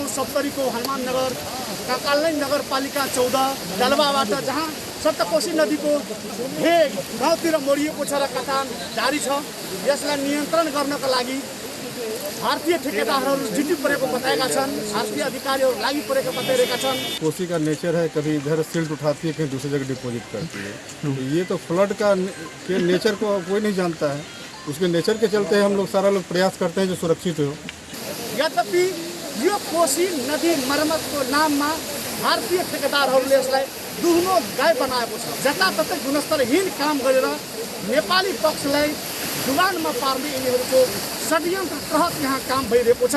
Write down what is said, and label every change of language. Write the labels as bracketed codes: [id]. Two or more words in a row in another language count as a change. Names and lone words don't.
[ne] सप्तरीको हनुमाननगर काकालैन नगरपालिका 14 डलबाबाट, जहाँ सप्तकोशी नदीको भेग गाउँतिर मोडिएको छ र कटान जारी छ। यसलाई नियन्त्रण गर्नका लागि भारतीय ठेकेदारहरू जुटी परेको बताएका छन्। भारतीय अधिकारीहरू लागि परेको बताइरहेका छन्। [hi] कोसी का नेचर है, कभी इधर सिल्ट उठाती है, कहीं दूसरी जगह डिपोजिट करती है। तो ये तो फ्लड का के नेचर को कोई नहीं जानता है। उसके नेचर के चलते हम लोग सारा लोग प्रयास करते हैं जो सुरक्षित हो। [ne] यद्यपि यो कोशी नदी मर्मतको नाममा भारतीय ठेकेदारहरूले यसलाई दुहुनो गाई बनाएको छ। जताततै गुणस्तरहीन काम गरेर नेपाली पक्षलाई डुबानमा पार्ने यिनीहरूको षड्यन्त्र तहत यहाँ काम भइरहेको छ।